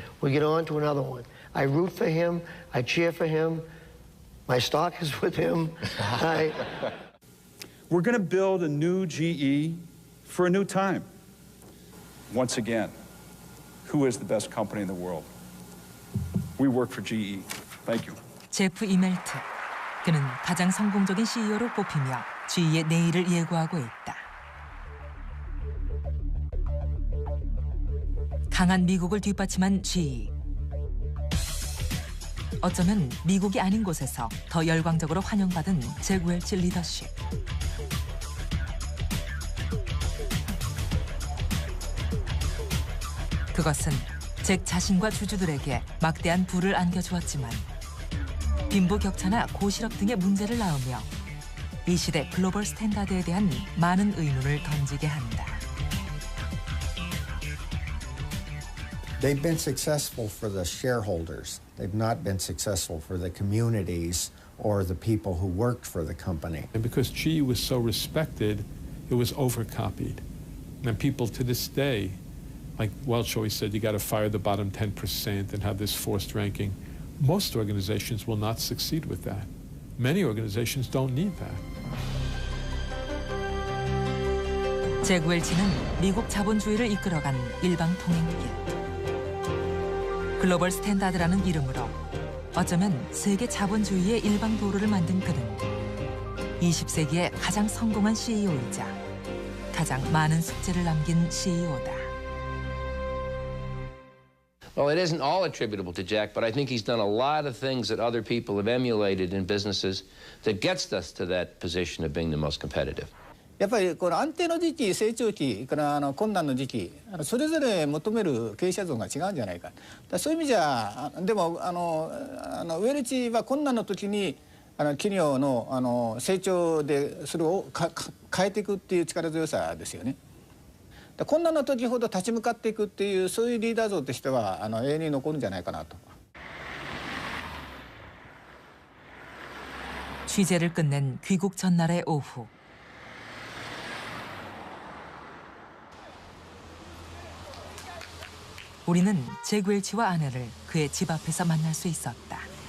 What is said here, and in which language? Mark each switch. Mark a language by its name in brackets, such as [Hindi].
[English] We get on to another one. I root for him. I cheer for him. My stock is with him. We're going to build a new GE for a new time. Once again, who is the best company in the world? We work for GE. Thank you. [Korean] 제프 이멜트. 그는 가장 성공적인 CEO로 뽑히며 GE의 내일을 예고하고 있다. 강한 미국을 뒷받침한 GE. 어쩌면 미국이 아닌 곳에서 더 열광적으로 환영받은 잭 웰치 리더십. 그것은 잭 자신과 주주들에게 막대한 부를 안겨주었지만 빈부격차나 고실업 등의 문제를 낳으며 이 시대 글로벌 스탠다드에 대한 많은 의문을 던지게 한다. [English] They've been successful for the shareholders. They've not been successful for the communities or the people who worked for the company. And because GE was so respected, it was overcopied. And people to this day, like Welch always said, you got to fire the bottom 10% and have this forced ranking. Most organizations will not succeed with that. Many organizations don't need that. [Korean] 잭 웰치는 미국 자본주의를 이끌어간 일방 통행길. 글로벌 스탠다드라는 이름으로 어쩌면 세계 자본주의의 일방 도로를 만든 그는 20세기의 가장 성공한 CEO이자 가장 많은 숙제를 남긴 CEO다. [English] Well, it isn't all attributable to Jack, but I think he's done a lot of things that other people have emulated in businesses that gets us to that position of being the most competitive. [Japanese] やっぱりこの安定の時期、成長期から困難の時期、それぞれ求める経営者像が違うんじゃないか。そういう意味じゃ、でもウェルチは困難の時に企業の成長でそれを変えていくっていう力強さですよね。困難な時ほど立ち向かっていくっていうそういうリーダー像としては永遠に残るんじゃないかなと。 [Korean] 취재를 끝낸 귀국 전날의 오후. 우리는 잭 웰치와 아내를 그의 집 앞에서 만날 수 있었다.